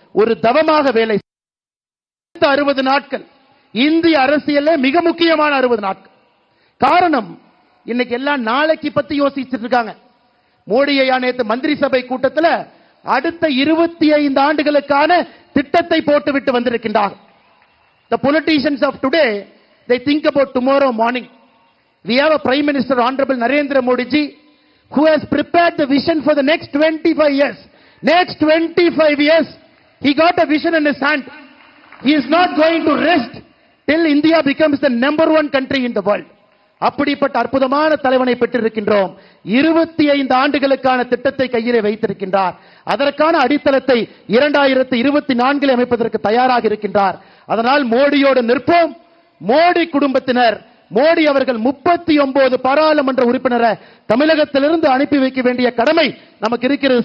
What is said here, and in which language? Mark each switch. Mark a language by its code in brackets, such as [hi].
[ta] ஒரு தவமாக வேலை 60 நாட்கள் இந்திய அரசியல்ல மிக முக்கியமான 60 நாட்கள். காரணம், இன்னைக்கு எல்லாம் நாளைக்கு பத்தி யோசிச்சுட்டு இருக்காங்க. மோடி ஐயா நேற்று மந்திரி சபை கூட்டத்தில் அடுத்த 25 ஆண்டுகளுக்கான திட்டத்தை போட்டுவிட்டு வந்திருக்கின்றார். [en] The politicians of today, they think about tomorrow morning. We have a Prime Minister Honorable Narendra Modi ji who has prepared the vision for the next 25 years. Next 25 years, he got a vision in his hand. He is not going to rest till India becomes the #1 country in the world. [ta] அப்படிப்பட்ட அற்புதமான தலைவனை பெற்றிருக்கின்றோம். 25 ஆண்டுகளுக்கான திட்டத்தை கையிலே வைத்திருக்கின்றார். அதற்கான அடித்தளத்தை 2024 அமைப்பதற்கு தயாராக இருக்கின்றார். அதனால் மோடியோடு நிற்போம். மோடி குடும்பத்தினர், மோடி அவர்கள் 39 பாராளுமன்ற உறுப்பினரை தமிழகத்திலிருந்து அனுப்பி வைக்க வேண்டிய கடமை நமக்கு இருக்கிறது.